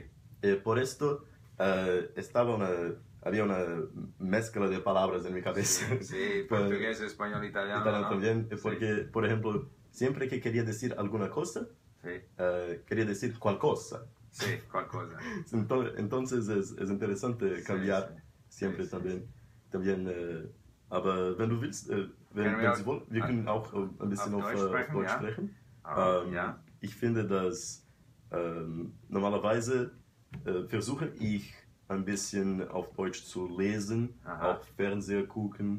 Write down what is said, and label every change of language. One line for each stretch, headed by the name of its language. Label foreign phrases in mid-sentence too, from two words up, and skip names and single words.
Spanish: Por esto había una mezcla de palabras en mi cabeza. sí, portugués, español, italiano, Italiano ¿no? también, Sí. porque, por ejemplo, siempre que quería decir alguna cosa, Sí, quería decir cual cosa. sí, cuál cosa. Entonces es interesante cambiar sí. siempre Sí, también.
German: Aber wenn du willst, Können wenn Sie wollen, wir können auch ein bisschen auf auf Deutsch sprechen, Deutsch ja? sprechen. Ja. Ich finde, dass normalerweise versuche ich ein bisschen auf Deutsch zu lesen, Aha. auch Fernseher gucken.